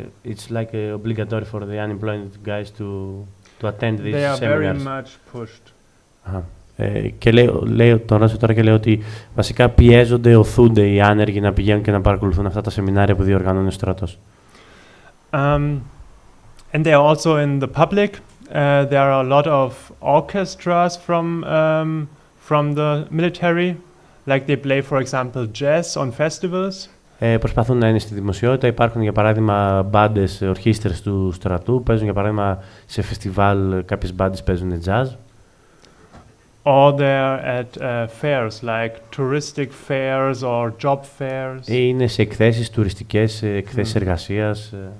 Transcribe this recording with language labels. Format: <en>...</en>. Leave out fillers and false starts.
<en>It's like obligatory for the unemployed guys to attend these seminars. They are very much pushed.</en> <el>Και λέει, τον ρώτησε τώρα και λέει ότι βασικά πιέζονται, οθούνται οι άνεργοι να πηγαίνουν και να παρακολουθούν αυτά τα σεμινάρια που διοργανώνει ο στρατός.</el> <en>And they are also in the public. There are a lot of orchestras from the military, like they play, for example, jazz on festivals.</en> <el>Προσπαθούν να είναι στη δημοσιότητα. Υπάρχουν, για παράδειγμα, μπάντες, ορχήστρες του στρατού. Παίζουν, για παράδειγμα, σε φεστιβάλ κάποιες μπάντες παίζουν jazz.</el> <en>Or they're at fairs, like touristic fairs or job fairs.</en> <el>Είναι σε εκθέσεις τουριστικές, εκθέσεις εργασίας.</el>